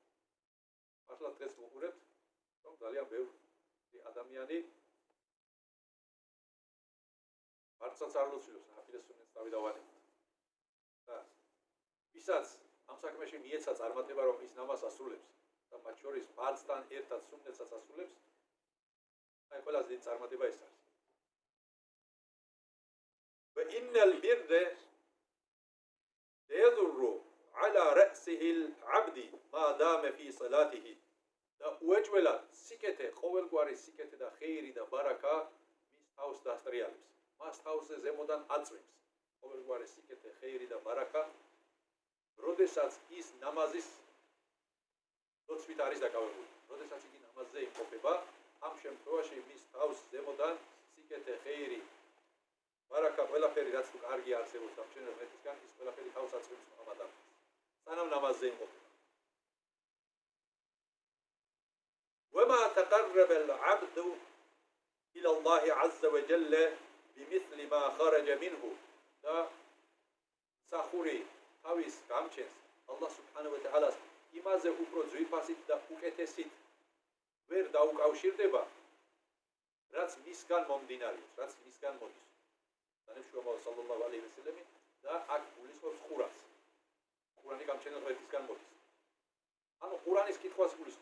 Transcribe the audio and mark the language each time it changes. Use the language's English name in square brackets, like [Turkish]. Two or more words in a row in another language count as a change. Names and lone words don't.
[Georgian] მართლა დღეს ვუყურებთ, რომ ძალიან ბევრი ადამიანი მარცაც არ ლოცულობს ნაფილე სუნნეთს დავიდავანებთ. და ვისაც ამ საქმეში მიეცა წარმატება, რომ ის ნამაზს ასრულებს და მათ შორის ფარზთან ერთად სუნნეთსაც ასრულებს, აი ყველაზე დიდი წარმატება ეს არის. [Arabic] وإن البر يضر على رأسه العبد ما دام في صلاته. [Georgian] და უეჭველად სიკეთე, ყოველგვარი სიკეთე და ხეირი და ბარაკა მის თავს დასტრიალებს. მას თავზე ზემოდან აწვევს. ყოველგვარი სიკეთე, ხეირი და ბარაკა, როდესაც ის ნამაზის ლოცვით არის დაკავებული. როდესაც იგი ნამაზზე იმყოფება, ამ შემთხვევაში მის თავს ზემოდან სიკეთე, ხეირი, ბარაკა, ყველაფერი რაც თუ კარგი არსებობს გამჩენელ ღმერთისგან, ის ყველაფერი თავს აწვევს ამ ადამიანს. სანამ ნამაზზე იმყოფება. [Arabic] وما تقرب العبد إلى الله عز وجل بمثل ما خرج منه. [Georgian] და სახური თავის გამჩენს [Arabic] الله سبحانه وتعالى [Georgian] იმაზე უფრო ძვირფასით და უკეთესით ვერ დაუკავშირდება, რაც მისგან მომდინარეობს, რაც მისგან მოდის. თანამშრომელი [Arabic] صلى الله عليه وسلم [Georgian] და აქ გულისხმობს ყურანს. ყურანი გამჩენელ ღმერთისგან მოდის. ანუ ყურანის კითხვას გულისხმობს.